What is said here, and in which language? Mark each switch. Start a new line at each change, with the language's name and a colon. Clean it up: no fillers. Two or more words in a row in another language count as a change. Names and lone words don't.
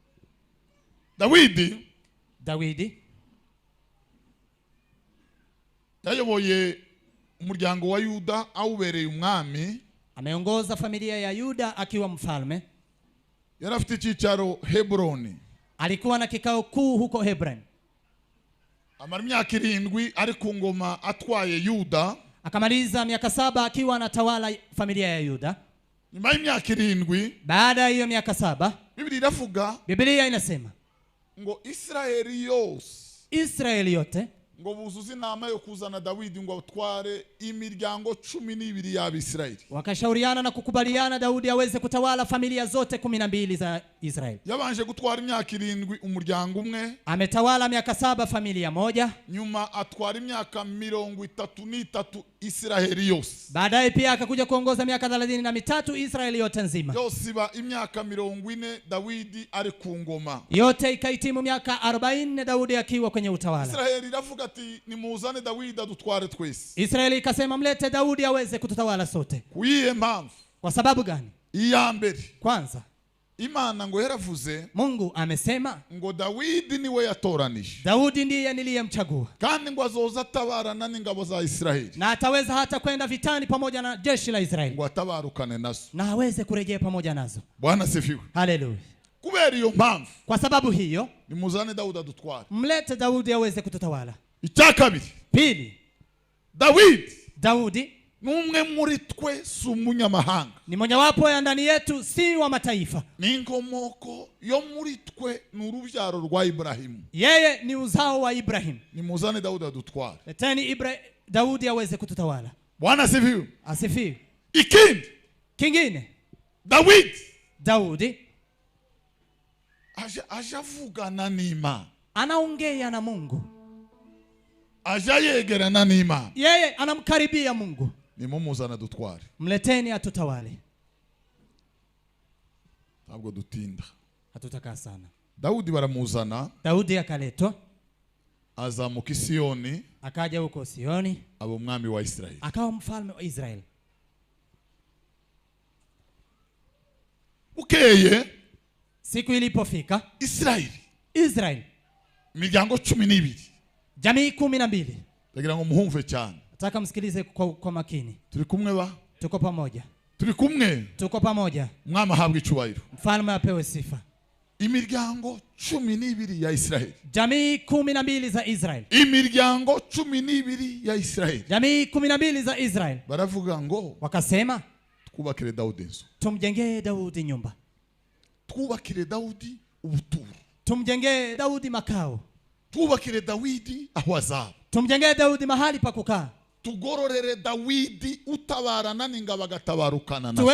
Kinyarwanda: Dawidi yayoboye umuryango wa Yuda awubereye umwami.
Swahili: Ameongoza familia ya Yuda akiwa mfalme.
Kinyarwanda: Yarafite icyicaro Hebroni.
Swahili: Alikuwa na kikao kuu huko Hebron.
Kinyarwanda: Amara imyaka 7 ari ku ngoma atwaye Yuda.
Swahili: Akamaliza miaka 7 akiwa anatawala familia ya Yuda.
Kinyarwanda: Nyuma y'imyaka 7,
Swahili: baada ya hiyo miaka 7, Biblia inasema
Kinyarwanda: ngo Israeli yote ngo buzuze inama yo kuzana Dawidi ngo atware imiryango 12 y'Abisirayeli.
Swahili: Wakashauriana na kukubaliana Daudi aweze kutawala familia zote 12 za Israeli.
Kinyarwanda: Yabanje gutwara imyaka 7 umuryango umwe.
Swahili: Ametawala miaka 7 familia moja.
Kinyarwanda: Nyuma atwara imyaka 33 Israeli yose.
Swahili: Baadaye pia akakuja kuongoza miaka 33 Israeli yote nzima.
Kinyarwanda: Yose ba imyaka 40 Dawidi ari ku ngoma.
Swahili: Yote ikaitimu miaka 40 Daudi akiwa kwenye utawala.
Kinyarwanda: Israeli iravuga ati nimuzane Dawidi adutware twese.
Swahili: Israeli ikasema mlete Daudi aweze kututawala sote.
Kinyarwanda: Kuyihe mpamvu?
Swahili: Kwa sababu gani?
Kinyarwanda: Iya mbere.
Swahili: Kwanza,
Kinyarwanda: Imana ngo yaravuze,
Swahili: Mungu amesema
Kinyarwanda: ngo Dawidi niwe yatoranije.
Swahili: Daudi ndiye niliyemchagua.
Kinyarwanda: Kandi ngo azoza atabarana n'ingabo za Israeli.
Swahili: Na ataweza hata kwenda vitani pamoja na jeshi la Israeli.
Kinyarwanda: Ngo atabarukane nazo.
Swahili: Na aweze kurejea pamoja nazo. Bwana sifiwe. Haleluya.
Kinyarwanda: Kubera iyo mpamvu,
Swahili: kwa sababu hiyo,
Kinyarwanda: nimuzane Daudi adutware.
Swahili: Mlete Daudi aweze kututawala.
Kinyarwanda: Icyakabiri.
Swahili: Pili, Daudi
Kinyarwanda: numwe muri twe sumunyamahanga.
Swahili: Ni mojawapo ya ndani yetu, si wa mataifa.
Kinyarwanda: Ni inkomoko yo muri twe n'urubyaro rwa Ibrahimu.
Swahili: Yeye ni uzao wa Ibrahim.
Kinyarwanda: Nimuzane Daudi adutware.
Swahili: Leteni Daudi aweze kututawala. Bwana asifiwe. Asifiwe. Kingine, Daudi
Kinyarwanda: ajavugana n'Imana.
Swahili: Anaongea na Mungu.
Kinyarwanda: Ajayegerana n'Imana.
Swahili: Yeye anamkaribia Mungu.
Kinyarwanda: Nimumuzana dutware.
Swahili: Mleteni atutawale.
Kinyarwanda: Ntabwo dutinda.
Swahili: Hatutakaa sana.
Kinyarwanda: Daudi baramuzana.
Swahili: Daudi akaletwa.
Kinyarwanda: Azamuka Siyoni.
Swahili: Akaja huko Sioni.
Kinyarwanda: Aba umwami wa Israeli.
Swahili: Akawa mfalme wa Israeli.
Kinyarwanda: Ukeye.
Swahili: Siku ilipofika.
Kinyarwanda: Israeli. Miryango 12.
Swahili: Jamii 12.
Kinyarwanda: Ndagira ngo muhumve cyane.
Swahili: Nataka msikilize kwa makini.
Kinyarwanda: Turi kumwe ba?
Swahili: Tuko pamoja. Tuko pamoja.
Kinyarwanda: Mwama habwa icubahiro.
Swahili: Mfalme apewe sifa.
Kinyarwanda: Imiryango 12 ya Israeli.
Swahili: Jamii 12 za Israeli.
Kinyarwanda: Imiryango 12 ya Israeli.
Swahili: Jamii 12 za Israeli.
Kinyarwanda: Baravuga ngo,
Swahili: wakasema,
Kinyarwanda: twubakire Daudi inzu.
Swahili: Tumjengee Daudi nyumba.
Kinyarwanda: Twubakire Daudi ubuturo.
Swahili: Tumjengee Daudi makao.
Kinyarwanda: Twubakire Daudi aho azaba.
Swahili: Tumjengee Daudi mahali pa kukaa.
Kinyarwanda: Tugororere Daudi utabarana n'ingabo agatabarukana nazo.